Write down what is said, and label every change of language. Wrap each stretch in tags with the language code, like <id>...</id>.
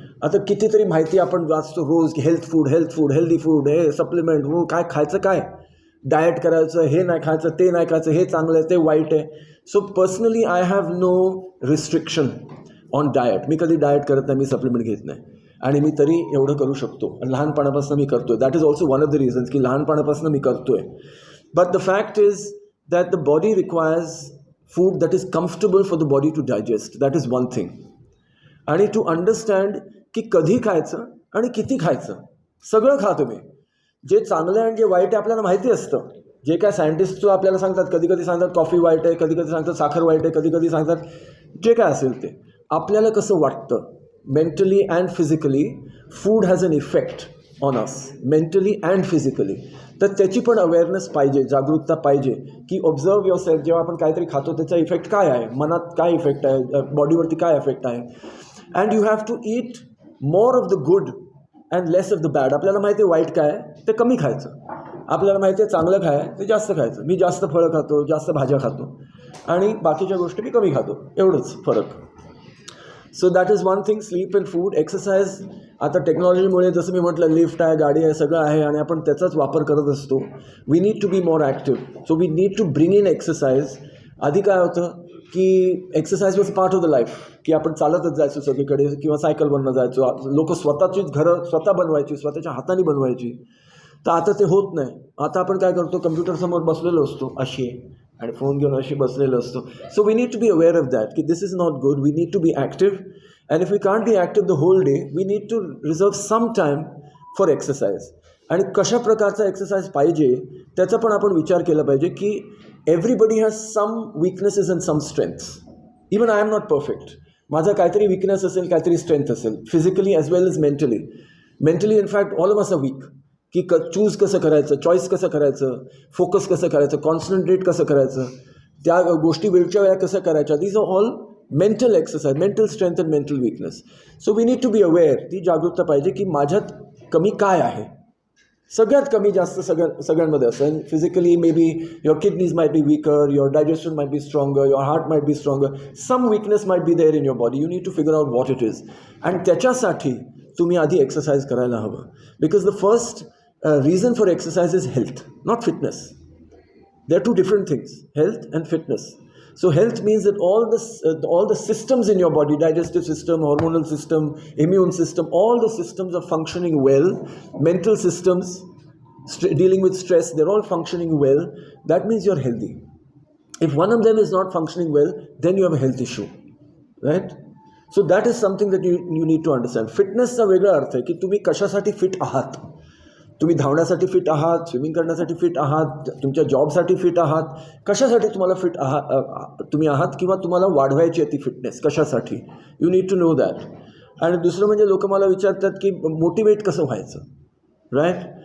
<mr>आता कितीतरी माहिती आपण वाचतो रोज की हेल्थ फूड, हेल्दी फूड, हे सप्लिमेंट, हो काय खायचं, काय डाएट करायचं, हे नाही खायचं, ते नाही खायचं, हे चांगलं आहे, ते वाईट आहे.</mr> <en>So personally I have no restriction on diet.</en> <mr>मी कधी डाएट करत नाही, मी सप्लिमेंट घेत नाही आणि मी तरी एवढं करू शकतो आणि लहानपणापासून मी करतो आहे.</mr> <en>that is also one of the reasons</en> <mr>की लहानपणापासून मी करतो आहे.</mr> <en>But the fact is that the body requires food that is comfortable for the body to digest. That is one thing.</en> <mr>आणि</mr> <en>to understand</en> <mr>की कधी खायचं आणि किती खायचं. सगळं खा तुम्ही. जे चांगलं आहे आणि जे वाईट आहे आपल्याला माहिती असतं. जे काय सायंटिस्ट आपल्याला सांगतात, कधी कधी सांगतात कॉफी वाईट आहे, कधी कधी सांगतात साखर वाईट आहे, कधी कधी सांगतात जे काय असेल ते. आपल्याला कसं वाटतं</mr> <en>Mentally and physically, food has an effect on us mentally and physically.</en> <mr>तर त्याची पण अवेअरनेस पाहिजे, जागरूकता पाहिजे की</mr> <en>Observe yourself.</en> <mr>जेव्हा आपण काहीतरी खातो त्याचा इफेक्ट काय आहे, मनात काय इफेक्ट आहे, बॉडीवरती काय इफेक्ट आहे.</mr> <en>And you have to eat more of the good and less of the bad.</en> <mr>आपल्याला माहिती आहे वाईट काय आहे ते कमी खायचं, आपल्याला माहिती आहे चांगलं काय आहे ते जास्त खायचं. मी जास्त फळं खातो, जास्त भाज्या खातो आणि बाकीच्या गोष्टी मी कमी खातो, एवढंच फरक.</mr> <en>So that is one thing. Sleep and food.</en> <mr>Exercise. आता टेक्नॉलॉजीमुळे जसं मी म्हटलं लिफ्ट आहे, गाडी आहे, सगळं आहे आणि आपण त्याचाच वापर करत असतो.</mr> <en>We need to be more active. So we need to bring in exercise.</en> <mr>आधी काय होतं की</mr> <en>exercise was part of the life,</en> <mr>की आपण चालतच जायचो सगळीकडे किंवा सायकलवरनं जायचो. लोक स्वतःचीच घरं स्वतः बनवायची, स्वतःच्या हाताने बनवायची. तर आता ते होत नाही. आता आपण काय करतो, कम्प्युटरसमोर बसलेलो असतो अशी आणि फोन घेऊन अशी बसलेलो असतो.</mr> <en>So we need to be aware of that की this is not good. We need to be active. And if we can't be active the whole day, we need to reserve some time for exercise.</en> <mr>आणि कशा प्रकारचा exercise पाहिजे त्याचा पण आपण विचार केला पाहिजे की</mr> <en>Everybody has some weaknesses and some strengths. Even I am not perfect.</en> <mr>माझा काहीतरी विकनेस असेल, काहीतरी स्ट्रेंथ असेल,</mr> <en>Physically as well as mentally. In fact all of us are weak.</en> <mr>की चूज कसं करायचं, चॉईस कसं करायचं, फोकस कसं करायचं, कॉन्सन्ट्रेट कसं करायचं, त्या गोष्टी वेळच्या वेळा कसं करायच्या.</mr> <en>These are all mental exercise, mental strength and mental weakness. So we need to be aware.</en> <mr>ती जागरूकता पाहिजे की माझ्यात कमी काय आहे. सगळ्यात कमी जास्त सगळ्यांमध्ये असं.</mr> <en>Physically may be your kidneys might be weaker, your digestion might be stronger, your heart might be stronger, some weakness might be there in your body. You need to figure out what it is.</en> <mr>आणि त्याच्यासाठी तुम्ही आधी exercise करायला हवं.</mr> <en>Because the first reason for exercise is health, not fitness. They are two different things, health and fitness. So health means that all the systems in your body, digestive system, hormonal system, immune system, all the systems are functioning well. Mental systems, dealing with stress, they're all functioning well. That means you're healthy. If one of them is not functioning well, then you have a health issue, right? So that is something that you need to understand.</en> <mr>Fitness चा वेगळा अर्थ आहे की तुम्ही कशासाठी fit आहात. तुम्ही धावण्यासाठी फिट आहात, स्विमिंग करण्यासाठी फिट आहात, तुमच्या जॉबसाठी फिट आहात, कशासाठी तुम्हाला फिट तुम्ही आहात किंवा तुम्हाला वाढवायची आहे ती फिटनेस कशासाठी.</mr> <en>You need to know that.</en> <mr>आणि दुसरं म्हणजे लोक मला विचारतात की मोटिवेट कसं व्हायचं, राईट.</mr>